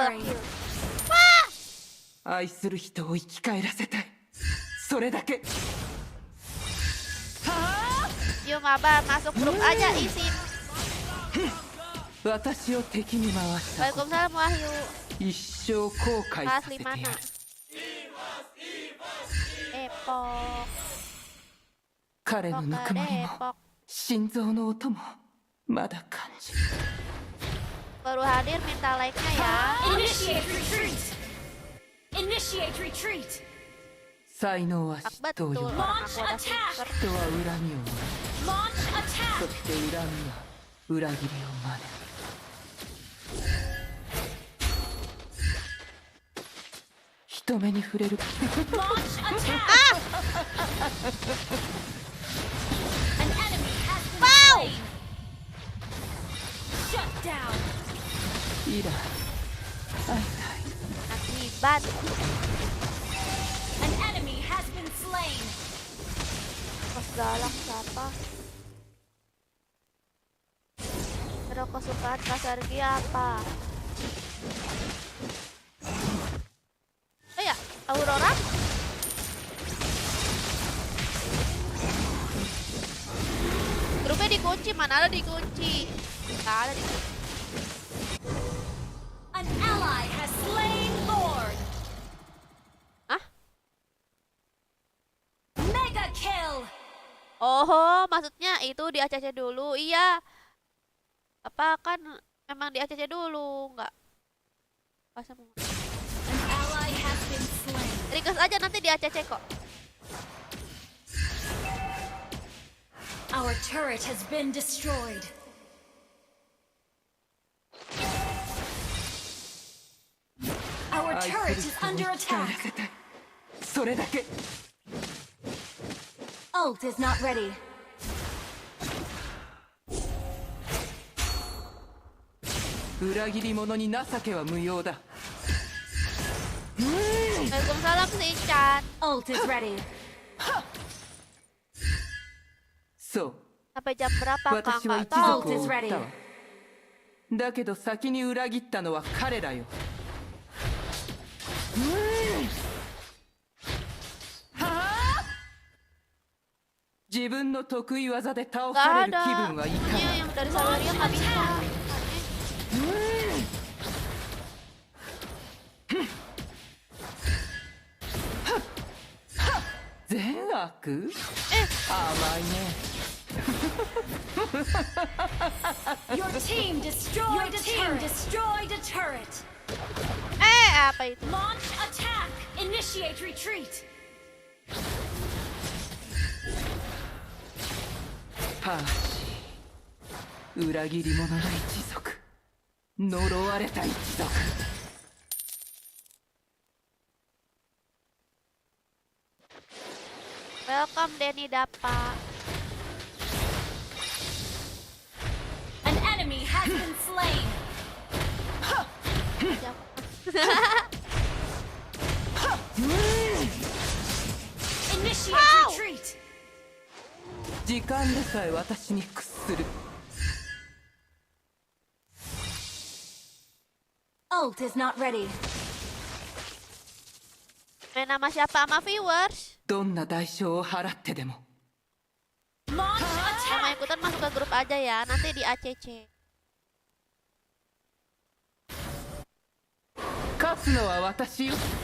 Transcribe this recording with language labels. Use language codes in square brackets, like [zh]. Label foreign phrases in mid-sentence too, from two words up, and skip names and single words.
[en] Sorry. kill. [ja] 愛する人を生き返らせたいそれだけ [id] Yuk mabar masuk grup aja izin. [ja] 私を敵に回したこと [id] Waalaikumsalam Wahyu. [ja] 一生後悔さ [id] Kelas [ja] せて 5 や [id] mana? [ja] る [id] Epok. [ja] 彼のぬ [id] Pok [ja] くもり [id] ada [ja] も [id] epok. [ja] 心臓の音もまだ感じる [id] Baru hadir minta like-nya ya. [en] Initiate retreat. Initiate retreat. [ja] 才能は [id] Ak [ja] 人を [id] betul [ja] 呼ぶ [id] orang aku ada [en] Launch finger. [ja] 人は恨みを生む [en] Launch [ja] そ [en] attack. [ja] して恨みは裏切りを招く人目に触れる [en] Launch attack. An enemy has been slain. Shut down. [ja] 以来会い [id] Akibat. [en] An enemy has been slain. [id] Bos galak siapa? Hero kesukaan Kak Sergi apa? Oh ya, Aurora? Grupnya dikunci, mana ada dikunci? Gak ada dikunci. [en] An ally has slain Lord. Hah? Mega kill. [id] Oh, maksudnya itu di ACC dulu. Iya. Apa kan memang di ACC dulu, nggak? Pas semua. [en] An ally has been slain. [id] Request aja nanti di ACC kok. [en] Our turret has been destroyed. Our [ja] 愛 [en] turret [ja] す [en] is [ja] る人を [en] under [ja] 生き返ら [en] attack. [ja] せたいそれだけ [en] Ult is not ready. [ja] 裏切り者に情けは無用だ [id] Waalaikumsalam Sinchan. [en] Ult is ready. [ja] そう [id] Sampai jam berapa Kak? [ja] 私は [id] Nggak [ja] 一 [id] tahu. [ja] 族を売ったわだけど先に裏切ったのは彼らよ自分の得意技で倒 [id] Gak [ja] される気 [id] ada. [ja] 分はいか [id] Punya [ja] ない [id] yang dari Saweria nggak bisa. Aneh. [ja] 善悪甘いね [en] Your team destroyed a turret. [id] Apa itu? [en] Launch attack. Initiate retreat. [ja] パーシー裏切り者の一族呪われた一族 [en] Welcome Denny Dapa. An enemy has been slain. Initiate Ow! retreat. [ja] 時間でさえ私に屈する [en] Ult is not ready. [id] Main nama siapa sama viewers? [ja] どんな代償を払ってでも [en] Launch [id] Yang mau [en] attack. [id] ikutan masuk ke grup aja ya. Nanti di ACC. [ja] 勝つのは私よ